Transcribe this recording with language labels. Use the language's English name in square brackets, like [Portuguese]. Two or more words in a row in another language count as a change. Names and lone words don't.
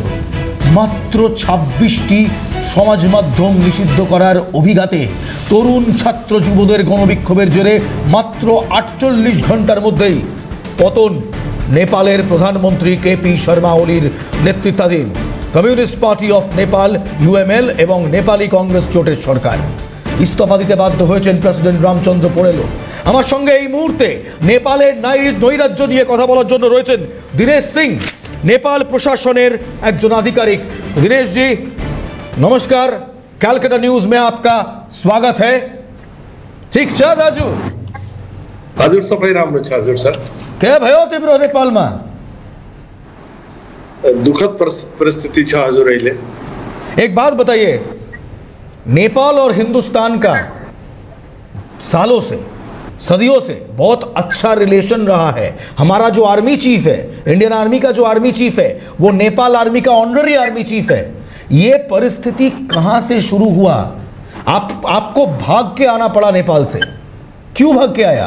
[Bangla] মাত্র ২৬টি সমাজ মাধ্যম নিষিদ্ধ করার অভিঘাতে তরুণ ছাত্র যুবদের গণবিক্ষোভের জেরে মাত্র ৪৮ ঘন্টার মধ্যেই পতন নেপালের প্রধানমন্ত্রী কেপি শর্মা ওলির নেতৃত্বাধীন কমিউনিস্ট পার্টি অফ নেপাল ইউএমএল এবং নেপালি কংগ্রেস জোটের সরকার। ইস্তফা দিতে বাধ্য হয়েছেন প্রেসিডেন্ট রামচন্দ্র পোড়েলো। আমার সঙ্গে এই মুহূর্তে নেপালের নৈরাজ্য নিয়ে কথা বলার জন্য রয়েছেন দীনেশ সিং, নেপাল প্রশাসনের একজন আধিকারিক। [Hindi] दिनेश जी नमस्कार, कैलकाटा न्यूज में आपका स्वागत है। [Nepali] ठीक छ दाजु? हजुर सबै राम्रो छ हजुर सर। के भयो तिम्रो नेपालमा? दुखद परिस्थिति छ हजुर अहिले। [Hindi] एक बात बताइए, नेपाल और हिंदुस्तान का सालों से सदियों से बहुत अच्छा रिलेशन रहा है। हमारा जो [English] army chief [Hindi] है, [English] Indian Army [Hindi] का जो [English] army chief [Hindi] है, वो नेपाल आर्मी का [English] honorary army chief [Hindi] है। ये परिस्थिति कहां से शुरू हुआ? आपको भाग के आना पड़ा नेपाल से, क्यों भाग के आया?